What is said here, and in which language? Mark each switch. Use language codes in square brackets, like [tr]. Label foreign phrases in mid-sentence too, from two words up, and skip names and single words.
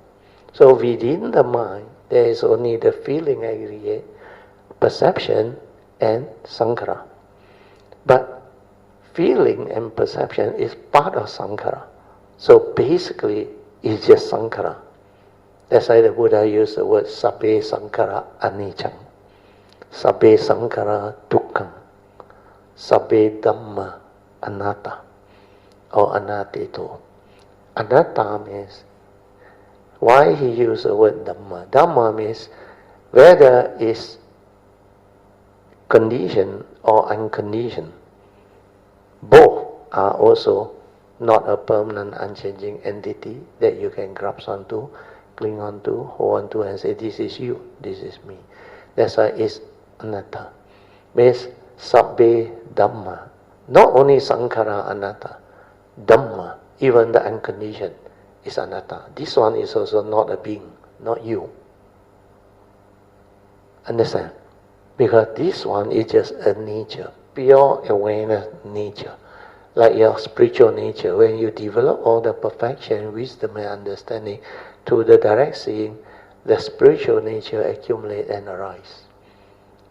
[en] So within the mind, there is only the feeling aggregate, perception and Sankara. But feeling and perception is part of Sankara. So basically, it's just Sankara. That's why the Buddha used the word [pi] Sabbe Sankara Anicca. Sabbe Sankara Dukkha. Sabbe Dhamma Anatta. [en] Or Anattito. Anatta means, why he used the word Dhamma? Dhamma means whether it's conditioned or unconditioned. Both are also not a permanent, unchanging entity that you can grasp onto, cling onto, hold onto, and say, this is you, this is me. That's why it's anatta. Means [pi] sabbe dhamma. [en] Not only [pi] sankhara anatta, [en] dhamma, even the unconditioned, is anatta. This one is also not a being, not you. Understand? Because this one is just a nature, pure awareness nature. Like your spiritual nature, when you develop all the perfection, wisdom and understanding through the direct seeing, the spiritual nature accumulate and arise.